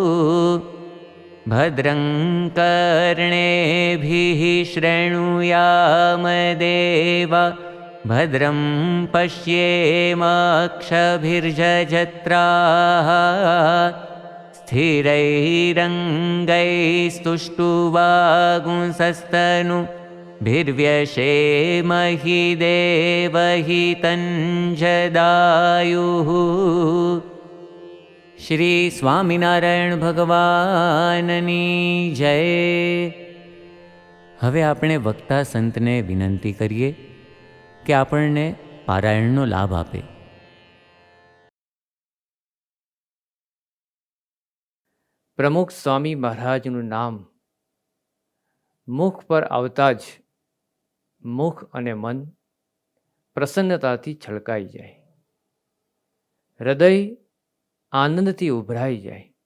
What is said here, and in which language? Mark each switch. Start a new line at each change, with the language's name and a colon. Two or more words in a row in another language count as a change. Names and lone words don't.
Sanskrit: भद्रं कर्णेभिः शृणुयाम देवा भद्रं पश्येमाक्षभिर्जत्राः स्थिरैरङ्गैस्तुष्टुवागुंसस्तनुभिर्व्यशेमहि देवहितञ्जदायुः।
Gujarati: શ્રી સ્વામિનારાયણ ભગવાનની જય. હવે આપણે વક્તા સંતને વિનંતી કરીએ કે આપણને પારાયણનો લાભ આપે. પ્રમુખ સ્વામી મહારાજનું નામ મુખ પર આવતા જ મુખ અને મન પ્રસન્નતાથી છલકાઈ જાય, હૃદય આનંદથી ઉભરાઈ જાય.